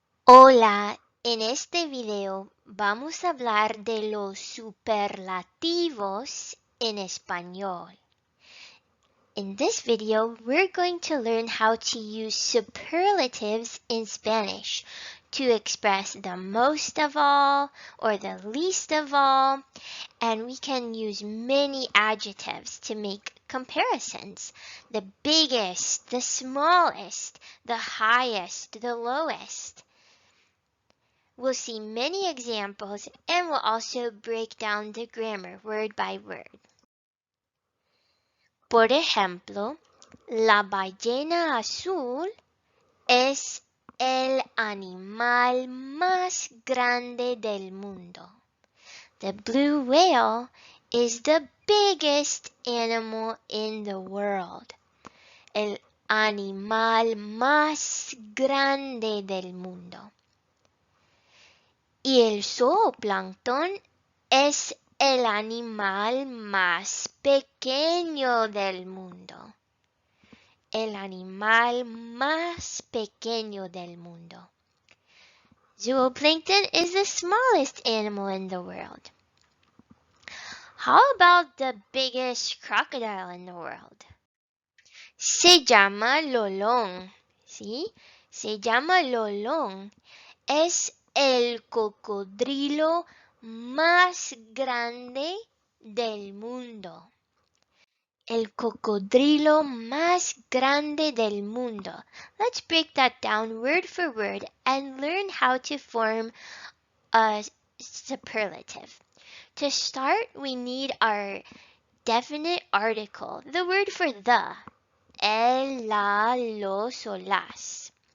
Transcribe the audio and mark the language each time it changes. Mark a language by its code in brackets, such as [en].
[es] Hola, en este video vamos a hablar de los superlativos en español. [en] In this video, we're going to learn how to use superlatives in Spanish to express the most of all or the least of all, and we can use many adjectives to make comparisons. The biggest, the smallest, the highest, the lowest. We'll see many examples and we'll also break down the grammar word by word. [es] Por ejemplo, la ballena azul es el animal más grande del mundo. [en] The blue whale is the biggest animal in the world. [es] El animal más grande del mundo. Y el zooplancton es el animal más pequeño del mundo. El animal más pequeño del mundo. [en] Zooplankton is the smallest animal in the world. How about the biggest crocodile in the world? [es] Se llama Lolón. ¿Sí? Se llama Lolón. Es el cocodrilo más grande del mundo. El cocodrilo más grande del mundo. [en] Let's break that down word for word and learn how to form a superlative. To start, we need our definite article, the word for the. [es] El, la, los, o las.